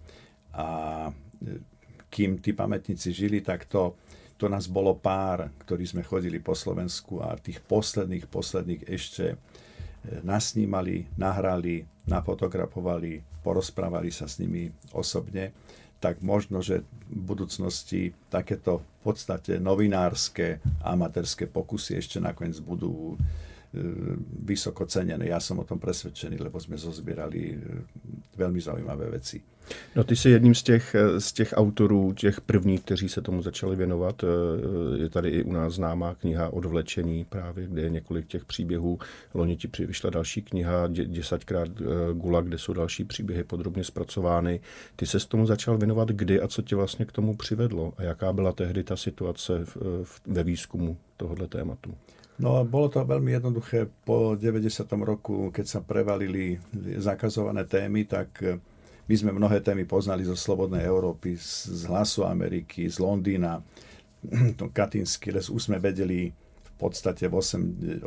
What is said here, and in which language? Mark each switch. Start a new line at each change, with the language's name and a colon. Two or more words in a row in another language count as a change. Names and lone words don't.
Slovak: A kým tí pamätníci žili, tak to nás bolo pár, ktorí sme chodili po Slovensku a tých posledných ešte nasnímali, nahrali, nafotografovali, porozprávali sa s nimi osobne, tak možno, že v budúcnosti takéto v podstate novinárske, amatérske pokusy ešte nakoniec budú vysoko cenené. Ja som o tom presvedčený, lebo sme zozbierali veľmi zaujímavé veci.
Czech: No ty jsi jedním z těch autorů, těch prvních, kteří se tomu začali věnovat. Je tady i u nás známá kniha Odvlečení právě, kde je několik těch příběhů. Loni ti vyšla další kniha 10krát Gulag, kde jsou další příběhy podrobně zpracovány. Ty se s tomu začal věnovat kdy a co tě vlastně k tomu přivedlo? A jaká byla tehdy ta situace ve výzkumu tohoto tématu?
Slovak: No, bolo to veľmi jednoduché. Po 90. roku, keď sa prevalili zakazované témy, tak my sme mnohé témy poznali zo Slobodnej Európy, z Hlasu Ameriky, z Londýna, Katyński les. Už sme vedeli v podstate v 87.